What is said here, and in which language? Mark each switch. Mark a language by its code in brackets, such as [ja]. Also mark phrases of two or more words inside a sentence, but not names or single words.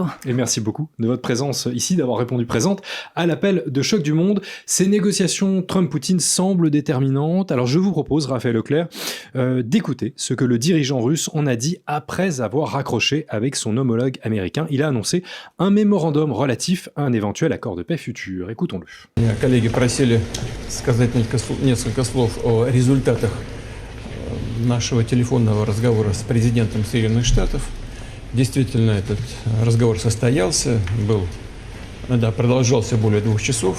[fr] Et merci beaucoup de votre présence ici, d'avoir répondu présente à l'appel de Choc du Monde. Ces négociations Trump-Poutine semblent déterminantes. Alors je vous propose, Raphaël Auclair, d'écouter ce que le dirigeant russe en a dit après avoir raccroché avec son homologue américain. Il a annoncé un mémorandum relatif à un éventuel accord de paix futur. Écoutons-le. [ru] Коллеги просили сказать несколько слов о результатах нашего телефонного разговора с президентом Соединенных Штатов. Действительно, этот разговор состоялся, продолжался более 2 часов.